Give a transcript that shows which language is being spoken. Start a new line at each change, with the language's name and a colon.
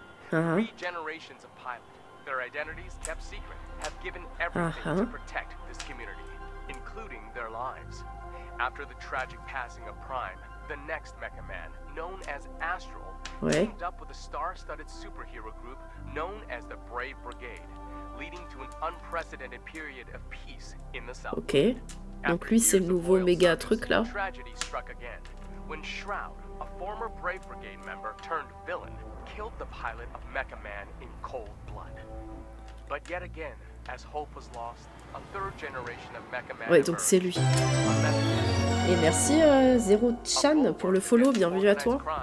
English: Three generations of pilots, their identities kept secret, have given everything to protect this community, including their lives. After the tragic passing of Prime, the next Mecha Man, known as Astral, teamed up with a star-studded superhero group known as the Brave Brigade, leading to an unprecedented period of peace in the South. Ok.
French: Donc lui c'est le nouveau méga truc là.
English: Tragedy struck again when Shroud, a former Brave Brigade member turned villain, killed the pilot of Mecha Man in cold blood. But yet again, as hope was lost, a third generation of Mecha Man.
French: Ouais, donc c'est lui. Et merci Zero Chan pour le follow, bienvenue à toi.